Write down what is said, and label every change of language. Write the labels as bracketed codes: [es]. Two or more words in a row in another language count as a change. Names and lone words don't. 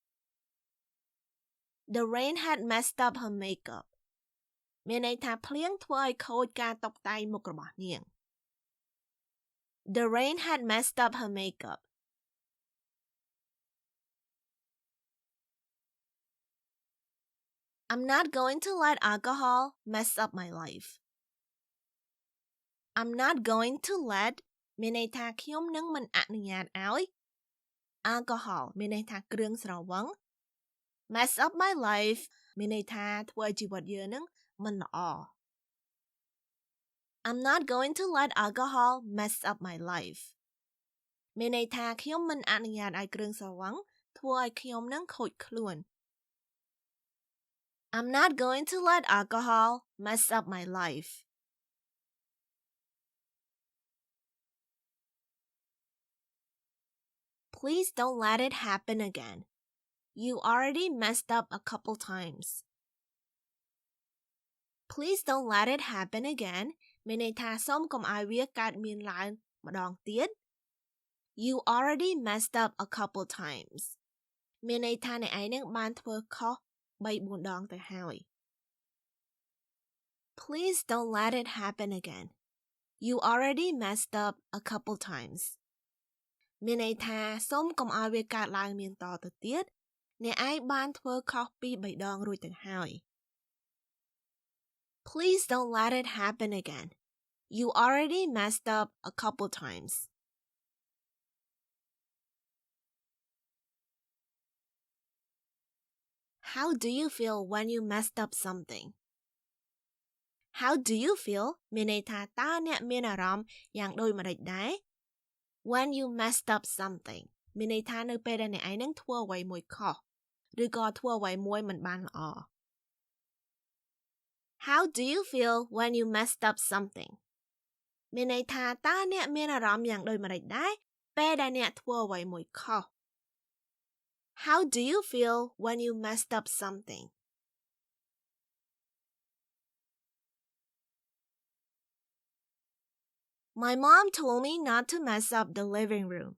[en] The rain had messed up her makeup [km] មានន័យថាភ្លៀងធ្វើឲ្យខូចការតុបតែងមុខរបស់នាង [en] The rain had messed up her makeup I'm not going to let alcohol mess up my life I'm not going to let [km] មានន័យថាខ្ញុំនឹងមិនអនុញ្ញាតឲ្យ [en] alcohol [km] មានន័យថាគ្រឿងស្រវឹង [en] mess up my life [km] មានន័យថាធ្វើឲ្យជីវិតយើងនឹងមិនល្អ [en] I'm not going to let alcohol mess up my life [km] មានន័យថាខ្ញុំមិនអនុញ្ញាតឲ្យគ្រឿងស្រវឹងធ្វើឲ្យខ្ញុំនឹងខូចខ្លួន [en] I'm not going to let alcohol mess up my life Please don't let it happen again. You already messed up a couple times. Please don't let it happen again [km] មានន័យថាសូមកុំឲ្យវាកើតមានឡើងម្ដងទៀត [en] You already messed up a couple times [km] មានន័យថាអ្នកឯងនឹងបានធ្វើខុស 3-4 ដងទៅហើយ [en] Please don't let it happen again. You already messed up a couple times [km] មានន័យថាសូមកុំឲ្យវាកើតឡើងមានតទៅទៀតអ្នកឯងបានធ្វើខុស 2-3 ដងរួចទៅហើយ [en] Please don't let it happen again. You already messed up a couple times. How do you feel when you messed up something? How do you feel [km] មានន័យថាតើអ្នកមានអារម្មណ៍យ៉ាងដូចម្តេចដែរ [en] When you messed up something [km] មានន័យថានៅពេលដែលអ្នកឯងនឹងធ្វើអ្វីមួយខុសឬក៏ធ្វើអ្វីមួយមិនបានល្អ [en] How do you feel when you messed up something [km] មានន័យថាតើអ្នកមានអារម្មណ៍យ៉ាងដូចម្តេចដែរពេលដែលអ្នកធ្វើអ្វីមួយខុស [en] How do you feel when you messed up something My mom told me not to mess up the living room.